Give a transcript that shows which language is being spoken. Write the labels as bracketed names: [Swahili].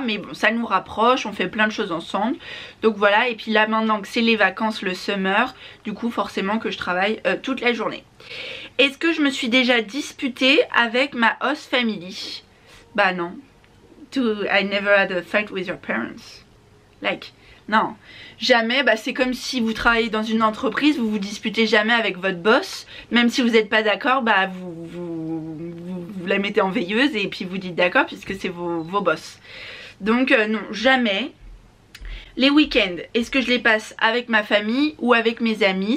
[French] Mais bon, ça nous rapproche, on fait plein de choses ensemble. Donc voilà, et puis là maintenant que c'est les vacances, le summer, du coup forcément que je travaille toute la journée. Est-ce que je me suis déjà disputée avec ma host family? Bah non. [English] I never had a fight with your parents. [French] Like, non. Jamais, bah c'est comme si vous travaillez dans une entreprise, vous vous disputez jamais avec votre boss. Même si vous n'êtes pas d'accord, bah vous la mettez en veilleuse et puis vous dites d'accord puisque c'est vos boss. Donc non, jamais. Les week-ends, est-ce que je les passe avec ma famille ou avec mes amis?